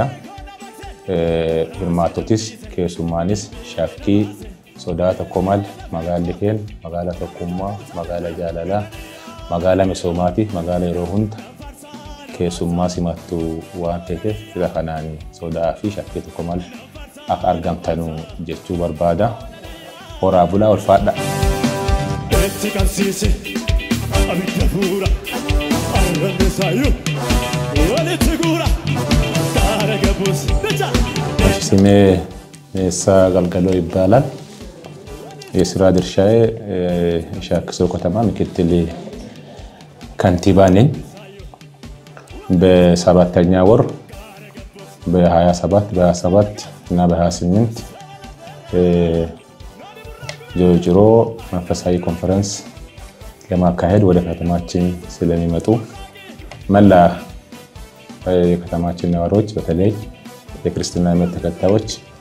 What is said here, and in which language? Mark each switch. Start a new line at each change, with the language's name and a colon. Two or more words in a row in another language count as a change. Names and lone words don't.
Oromo: Hirmaattotis keessummaanis shakkii sodaa tokko malee magaalli keenya magaalaa tokkummaa, magaalaa jaalalaa, magaalaa misoomaati, magaalaa yeroo hunda keessummaa simattu waan ta'eef sira kanaan sodaa fi shakkii tokko malee akka argamtanu jechuu barbaada. Horaa bulaa ulfaadha. Etti qabsiise abidda fuura arrabni saayyuu walitti guura gaara gabuus bicha.
Amharic: ስሜ ሜሳ ገልገሎ ይባላል። የስራ ድርሻዬ ሻኪሶ ከተማ ምክትል ከንቲባ ነኝ። በሰባተኛ ወር በ27 በ27 እና በ28 ጆጅሮ መንፈሳዊ ኮንፈረንስ ለማካሄድ ወደ ከተማችን ስለሚመጡ መላ የከተማችን ነዋሪዎች በተለይ የክርስትና እምነት ተከታዮች